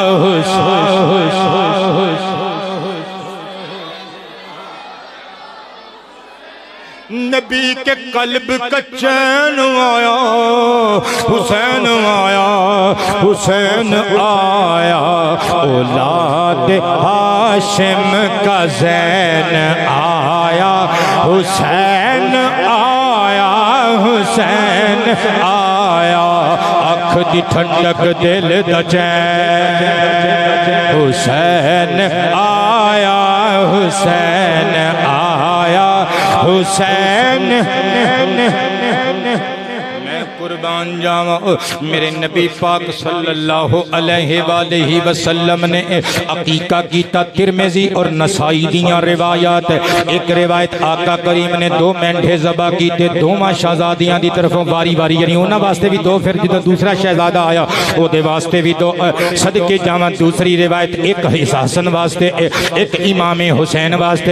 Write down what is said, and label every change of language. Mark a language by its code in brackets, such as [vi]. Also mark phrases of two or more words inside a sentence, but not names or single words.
[ur] نبی کے قلب کا چین آیا حسین آیا حسین آیا اولاد ہاشم کا زین آیا حسین آیا حسین آیا [pa] اکھ دی ٹھنڈک دل دا چین حسین آیا حسین آیا حسین قربان جاواں میرے نبی پاک [ar] صلی اللہ علیہ وسلم [pa] نے عقیقہ کیتا ترمذی اور نسائی دیاں روایات. اک روایت آقا کریم نے 2 مینڈھے ذبح کیتے دوواں شہزادیاں دی طرفوں واری واری یعنی اوہناں واسطے بھی 2 فیر جو دوسرا شہزادہ آیا اوہدے واسطے بھی 2 صدقے جاواں. دوسری روایت اک حسن واسطے اک امام حسین واسطے.